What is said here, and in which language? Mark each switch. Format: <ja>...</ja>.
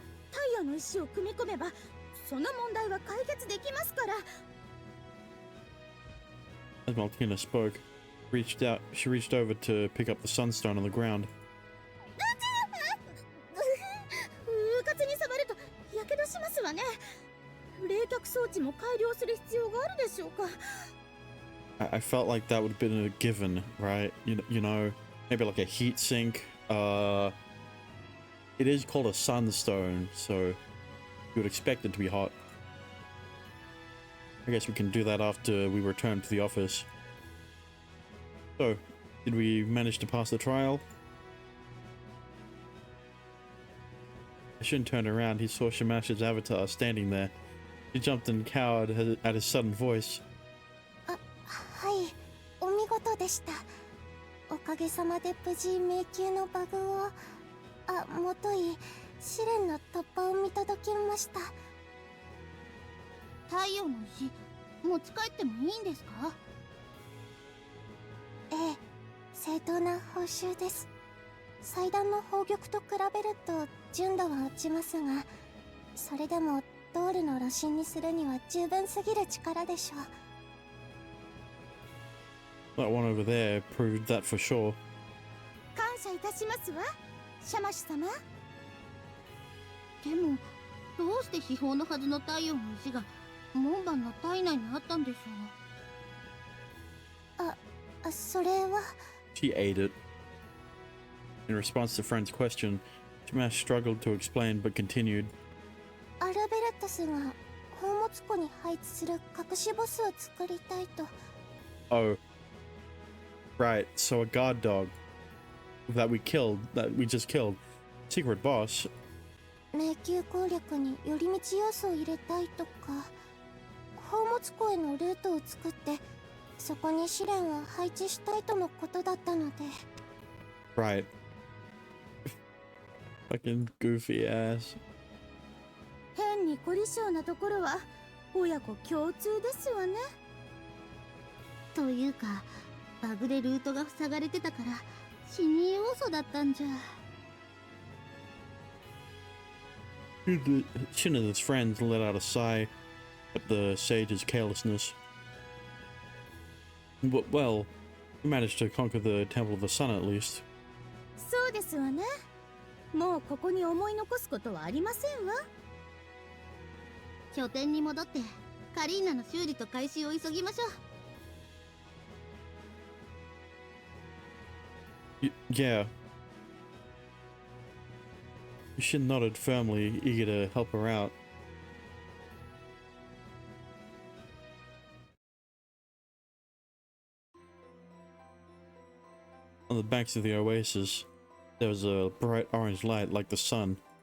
<ja>太陽の石を組み込めば、その問題は解決できますから。</ja> <en>As Maltina spoke, she reached over to pick up the sunstone on the ground.</en> <ja>うかつに触るとやけどしますわね。冷却装置も改良する必要があるでしょうか。</ja> <en>I felt like that would have been a given, right? You know, maybe like a heat sink. It is called a sunstone, so you would expect it to be hot. I guess we can do that after we return to the office. So, did we manage to pass the trial? Shin turned around. He saw Shimash's avatar standing there. He jumped and cowered at his sudden voice.</en> <ja>はい、お見事でした。おかげさまで無事迷宮のバグをもとい試練の突破を見届けました。太陽の石持ち帰ってもいいんですか？ええ、正当な報酬です。祭壇の宝玉と比べると純度は落ちますが、それでもドールの炉心にするには十分すぎる力でしょう。</ja> <en>That one over there proved that for sure.</en> <ja>感謝いたしますわ、シャマシュ様。でもどうして秘宝のはずの太陽の石が門番の体内にあったんでしょう。それは</ja> <en>She ate it. In response to friend's question, Smash struggled to explain but continued.</en> <ja>アルベレットスが宝物庫に配置する隠しボスを作りたいと。</ja> <en>Oh. Right, so a guard dog that we just killed. Secret boss.</en> <ja>迷宮攻略に寄り道要素を入れたいとか、宝物庫へのルートを作ってそこに試練を配置したいとのことだったので。</ja> <en>Right. Fucking goofy ass.</en> <ja>変に凝り性なところは親子共通ですわね。というかバグでルートが塞がれてたから死に要素だったんじゃ。</ja> <en>Shin and his friends let out a sigh at the sage's carelessness. Well, we managed to conquer the Temple of the Sun at least.</en> <ja>そうですわね。もうここに思い残すことはありませんわ。拠点に戻ってカリーナの修理と回収を急ぎましょう。</ja> <en>Yeah. Shin nodded firmly, eager to help her out. On the banks of the oasis, there was a bright orange light like the sun.</en>